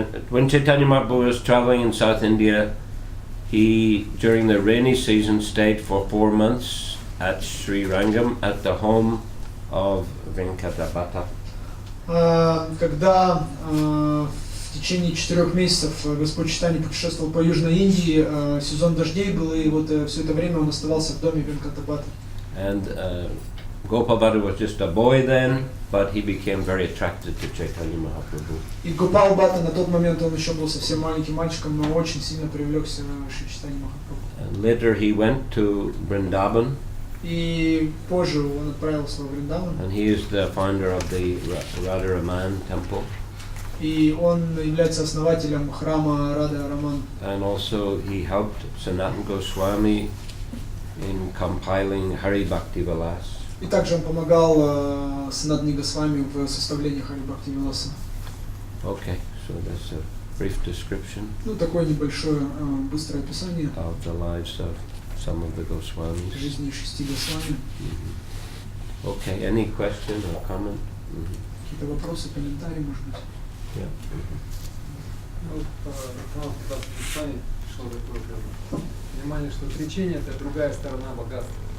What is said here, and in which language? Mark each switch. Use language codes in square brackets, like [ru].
[en] When Chaitanya Mahaprabhu was traveling in South India, he, during the rainy season, stayed for 4 months at Sri Rangam at the home of Venkata Bhatta. [ru] Когда в течение 4 месяцев Господь Чайтанья путешествовал по Южной Индии, сезон дождей был, и вот все это время он оставался в доме Венката Бхатты. [en] And Gopalbhatta was just a boy then, but he became very attracted to Chaitanya Mahaprabhu. [ru] И Гопал Бхатта на тот момент он еще был совсем маленьким мальчиком, но очень сильно привлекся Шри Чайтанья Махапрабху. [en] And later he went to Vrindavan, [ru] И позже он отправился во Вриндаван, [en] and he is the founder of the Radharaman temple. [ru] и он является основателем храма Рада Раман. [en] And also he helped Sanatana Goswami in compiling Hari Bhakti Vilas. [ru] И также он помогал Санатане Госвами в составлении Хари Бхакти Виласа. [en] Okay, so that's a brief description [ru] Ну, такое небольшое, быстрое описание [en] of the lives of some of the Goswamis. [ru] жизни 6 Госвами. [en] Okay, any question or comment? [ru] Какие-то вопросы, комментарии, может быть? [en] Yeah. [ru] Ну, по Прабхавишну пришло такое понимание, что отречение — это другая сторона богатства.